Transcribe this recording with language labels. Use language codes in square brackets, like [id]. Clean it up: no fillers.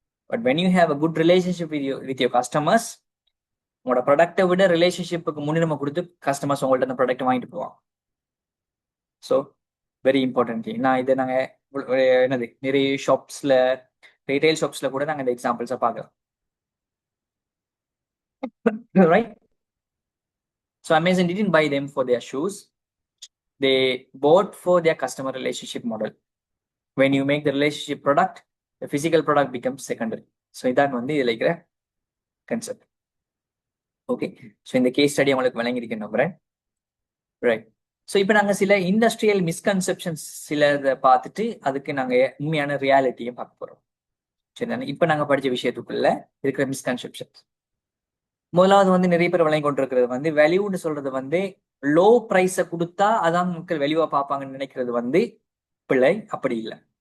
[en] but when you have a good relationship with your customers, [ta] உங்களோட ப்ராடக்டை விட ரிலேஷன்ஷிப்புக்கு முன்னுரிமை கொடுத்து கஸ்டமர்ஸ் உங்கள்ட்ட அந்த ப்ராடக்ட் வாங்கிட்டு போவாங்க. [en] So very important. [ta] நான் இதை நாங்கள் என்னது நிறைய ஷாப்ஸ்ல ரீட்டைல் ஷாப்ஸ்ல கூட நாங்கள் இந்த எக்ஸாம்பிள்ஸை பார்க்கலாம். [en] Right, so Amazon didn't buy them for their shoes, they bought for their customer relationship model. When you make the relationship product, the physical product becomes secondary. [ta] So இதான் வந்து இதில் இருக்கிற கன்செப்ட். ஓகே, ஸோ இந்த case study உங்களுக்கு வழங்கியிருக்கேன் நம்புறேன். Right, so இப்போ நாங்கள் சில இண்டஸ்ட்ரியல் மிஸ்கன்செப்ஷன்ஸ் சில இதை பார்த்துட்டு அதுக்கு நாங்கள் உண்மையான ரியாலிட்டியை பார்க்க போகிறோம். சரிதானே? இப்போ நாங்கள் படித்த விஷயத்துக்குள்ள இருக்கிற மிஸ்கன்செப்ஷன்ஸ். முதலாவது வந்து நிறைய பேர் வழங்கி கொண்டிருக்கிறது வந்து வேல்யூன்னு சொல்றது வந்து லோ ப்ரைஸை கொடுத்தா அதான் மக்கள் வேல்யூவா பார்ப்பாங்கன்னு நினைக்கிறது வந்து பிள்ளை. அப்படி இல்லை.